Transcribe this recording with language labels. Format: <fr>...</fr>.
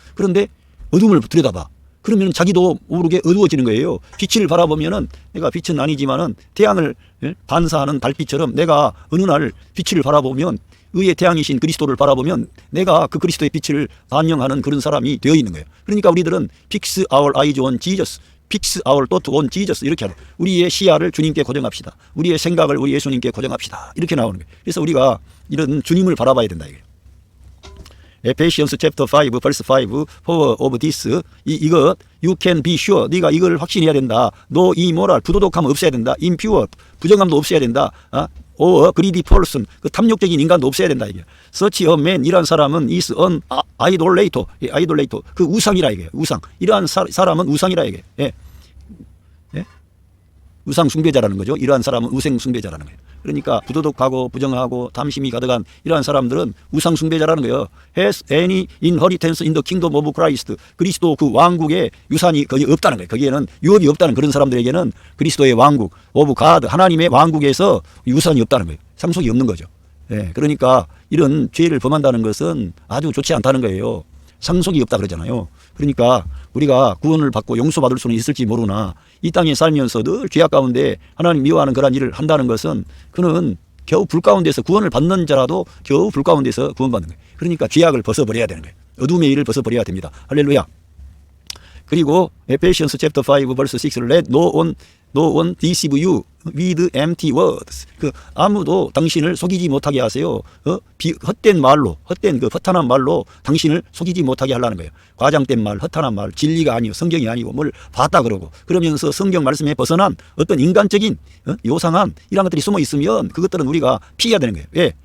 <ko>그런데 어둠을 들여다봐. 그러면 자기도 모르게 어두워지는 거예요. 빛을 바라보면은 내가 빛은 아니지만은 태양을 반사하는 달빛처럼 내가 어느 날 빛을 바라보면 의의 태양이신 그리스도를 바라보면 내가 그 그리스도의 빛을 반영하는 그런 사람이 되어 있는 거예요. 그러니까 우리들은</ko> <en>fix our eyes on Jesus, fix our thought on Jesus</en> <ko>이렇게 하는, 우리의 시야를 주님께 고정합시다. 우리의 생각을 우리 예수님께 고정합시다. 이렇게 나오는 거예요. 그래서 우리가 이런 주님을 바라봐야 된다 이거예요.</ko> <en>에페시언스 챕터 5 verse 5 for of this</en> <ko>이것</ko> <en>you can be sure,</en> <ko>네가 이걸 확신해야 된다.</ko> <en>no immoral,</en> <ko>부도덕함 없애야 된다.</ko> <en>impure,</en> <ko>부정함도 없애야 된다.</ko> <en>or greedy person,</en> <ko>그 탐욕적인 인간도 없애야 된다 이게.</ko> <en>such a man,</en> <ko>이러한 사람은</ko> <en>is an idolater, idolater,</en> <ko>그 우상이라 이게. 우상, 이러한 사람은 우상이라 이게. 우상 숭배자라는 거죠. 이러한 사람은 우생 숭배자라는 거예요. 그러니까 부도덕하고 부정하고 탐심이 가득한 이러한 사람들은 우상 숭배자라는 거예요.</ko> <en>has any inheritance in the kingdom of Christ,</en> <ko>그리스도 그 왕국의 유산이 거의 없다는 거예요. 거기에는 유업이 없다는 그런 사람들에게는 그리스도의 왕국</ko> <en>of God,</en> <ko>하나님의 왕국에서 유산이 없다는 거예요. 상속이 없는 거죠. 그러니까 이런 죄를 범한다는 것은 아주 좋지 않다는 거예요. 상속이 없다 그러잖아요. 그러니까 우리가 구원을 받고 용서받을 수는 있을지 모르나 이 땅에 살면서 늘 죄악 가운데 하나님 미워하는 그런 일을 한다는 것은 그는 겨우 불 가운데서 구원을 받는 자라도 겨우 불 가운데서 구원받는 거예요. 그러니까 죄악을 벗어버려야 되는 거예요. 어둠의 일을 벗어버려야 됩니다. 할렐루야. 그리고</ko> <en>에페시언스 챕터 5 verse 6 let no one deceive you with empty words.</en> <ko>그 아무도 당신을 속이지 못하게 하세요. 헛된 말로, 헛된 그 허탄한 말로 당신을 속이지 못하게 하려는 거예요. 과장된 말, 허탄한 말, 진리가 아니고 성경이 아니고 뭘 봤다 그러고 그러면서 성경 말씀에 벗어난 어떤 인간적인 요상한 이런 것들이 숨어 있으면 그것들은 우리가 피해야 되는 거예요.</ko>